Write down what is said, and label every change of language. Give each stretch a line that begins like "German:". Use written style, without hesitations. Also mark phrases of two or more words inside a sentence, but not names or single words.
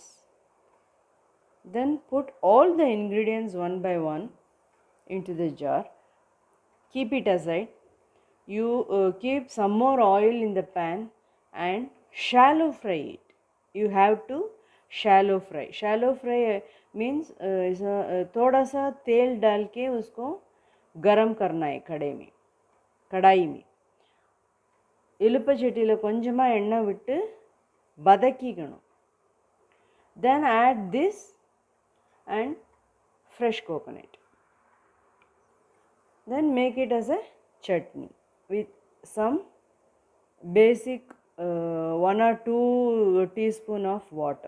English: Then put all the ingredients one by one into the jar. Keep it aside. You keep some more oil in the pan and shallow fry it. You have to shallow fry. Shallow fry means
Hindi: थोड़ा सा तेल डाल के उसको गरम करना है कढ़ाई में
Tamil: இலுப்பை சட்டியில் கொஞ்சமாக எண்ணெய் விட்டு வதக்கிக்கணும்.
English: Then add this and fresh coconut. Then make it as a chutney with some basic 1 or 2 teaspoon of water.